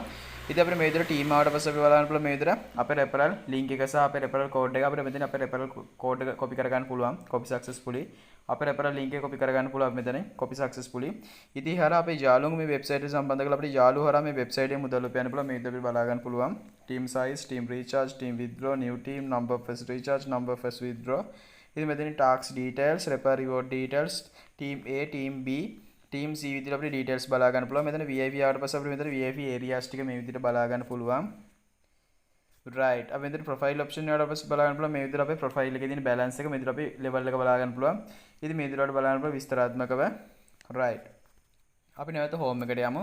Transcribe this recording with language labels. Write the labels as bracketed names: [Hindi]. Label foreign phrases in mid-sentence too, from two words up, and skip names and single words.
[Sinhala] ඉතින් අපිට මේ විදිහට team ආවට පස්සේ අපි බලන්න පුළුවන් මේ විදිහට අපේ [English] referral link [Sinhala] එක සහ අපේ [English] referral code [Sinhala] එක අපිට මෙතන අපේ [English] referral code [Sinhala] එක copy කර ගන්න පුළුවන්. [English] copy successfully. [Sinhala] අපේ [English] referral link [Sinhala] එක copy කර ගන්න පුළුවන් මෙතන [English] copy successfully. [Sinhala] ඉතින් හරහා අපේ යාළුවෝ මේ website එක සම්බන්ධ කරලා අපිට යාළුවෝ හරහා මේ website එකේ මුදල් උපයන්න පුළුවන්. මේ විදිහට අපි බලා ගන්න පුළුවන්. [English] team size, team recharge, team withdraw, new team, number first recharge, number first withdraw. [Sinhala] ඉතින් මෙතන [English] tax details, refer reward details, team A, team B, team C [Sinhala] විදිහට අපිට details බලා ගන්න පුළුවන්. මෙතන VIP ආවට පස්සේ අපිට මෙතන [English] VIP areas [Sinhala] ටික මේ විදිහට බලා ගන්න පුළුවන්. right. අපි මෙතන profile option එකට පස්සේ බලා ගන්න පුළුවන්. මේ විදිහට අපේ profile එකේ තියෙන balance එක මේ විදිහට අපි level එක බලා ගන්න පුළුවන්. ඉතින් මේ විදිහට බලා ගන්න පුළුවන් විස්තරාත්මකව. right. අපි නැවත home එකට යමු.